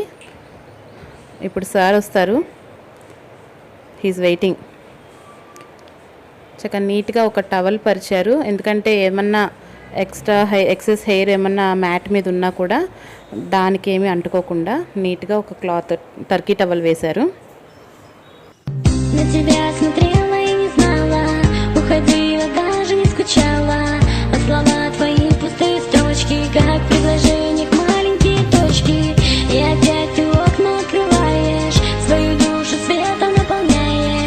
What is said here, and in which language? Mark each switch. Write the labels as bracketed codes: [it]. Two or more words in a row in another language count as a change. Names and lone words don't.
[te] ఇప్పుడు సార్ వస్తారు, [en] he's waiting. [te] చక్కగా నీట్గా ఒక టవల్ పరిచారు, ఎందుకంటే ఏమన్నా [en] excess hair [te] ఏమన్నా మ్యాట్ మీద ఉన్నా కూడా దానికి ఏమీ అంటుకోకుండా నీట్గా ఒక [en] cloth turkey towel [te] వేశారు. [ru] На тебя смотрела и не знала, уходила, даже не скучала. А слова твои пустые строчки, как предложение к маленькие точки. И опять ты окна открываешь, свою душу светом наполняешь.